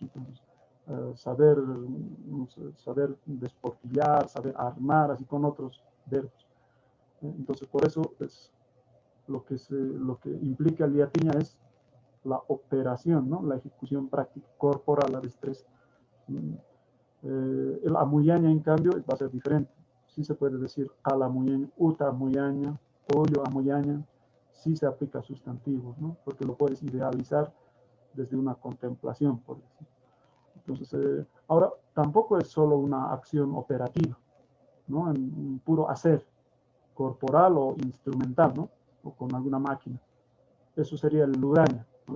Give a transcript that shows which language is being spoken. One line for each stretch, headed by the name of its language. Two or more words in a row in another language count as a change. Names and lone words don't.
Spanish: Entonces, saber desportillar, saber armar, así con otros verbos. Entonces, por eso es lo que implica el yatiña es la operación, ¿no? La ejecución práctica corporal, la destreza. El amuyaña, en cambio, va a ser diferente. Sí se puede decir al amuyaña,
Aymara: uta amuyaña,
Spanish: pollo amuyaña, sí se aplica a sustantivos, ¿no? Porque lo puedes idealizar desde una contemplación, por decir. Entonces, ahora, tampoco es solo una acción operativa, ¿no? En puro hacer, corporal o instrumental, ¿no? O con alguna máquina. Eso sería el luraña, ¿no?